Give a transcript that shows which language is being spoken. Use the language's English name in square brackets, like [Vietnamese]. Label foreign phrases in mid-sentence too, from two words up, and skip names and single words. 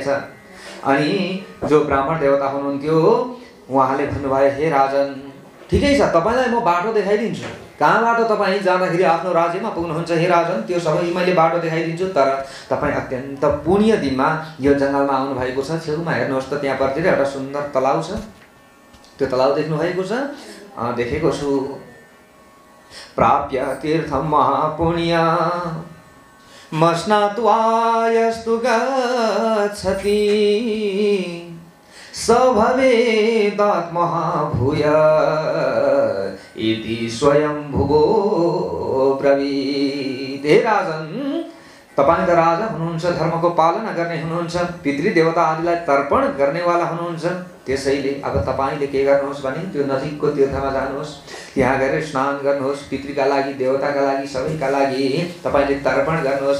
[Nepali] अनि जो ब्राह्मण देवता हुनुहुन्थ्यो उहाँले भन्नुभयो, हे राजन, ठिकै छ, तपाईँलाई म बाटो देखाइदिन्छु, कहाँबाट तपाईँ जाँदाखेरि आफ्नो राज्यमा पुग्नुहुन्छ हे राजन, त्यो सबै मैले बाटो देखाइदिन्छु। तर तपाईँ अत्यन्त पुण्य दिनमा यो जङ्गलमा आउनु भएको छ। छेउमा हेर्नुहोस् त, त्यहाँपट्टि एउटा सुन्दर तलाउ छ, त्यो तलाउ देख्नु भएको छ? देखेको छु। [Sanskrit] प्राप्य तीर्थम महापुण्य मस्नात्वा यस्तु गच्छति स भवेदात्महाभूय इति स्वयंभुवो ब्रवीत्। [Nepali] हे राजन, तपाईं त राजा हुनुहुन्छ, धर्मको पालना गर्ने हुनुहुन्छ, पितृदेवता आदिलाई तर्पण गर्नेवाला हुनुहुन्छ। त्यसैले अब तपाईले के गर्नुहोस् भने त्यो नजिकको तीर्थमा जानुहोस्, त्यहाँ गएर स्नान गर्नुहोस्, पितृका लागि, देवताका लागि, सबैका लागि तपाईले तर्पण गर्नुहोस्।